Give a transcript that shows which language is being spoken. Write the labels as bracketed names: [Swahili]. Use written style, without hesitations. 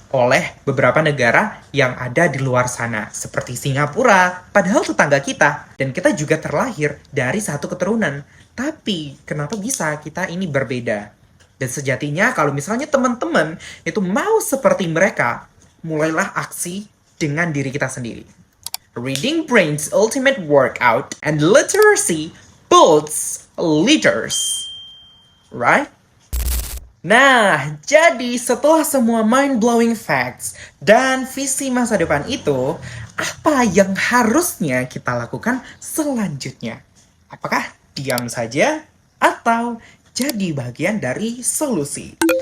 [Indonesian] oleh beberapa negara yang ada di luar sana, seperti Singapura, padahal tetangga kita, dan kita juga terlahir dari satu keturunan. Tapi, kenapa bisa kita ini berbeda? Dan sejatinya, kalau misalnya teman-teman itu mau seperti mereka, mulailah aksi dengan diri kita sendiri. [English] Reading Brain's ultimate workout and literacy builds leaders. Right? [Indonesian] Nah, jadi setelah semua [English] mind-blowing facts [Indonesian] dan visi masa depan itu, apa yang harusnya kita lakukan selanjutnya? Apakah diam saja atau jadi bagian dari solusi?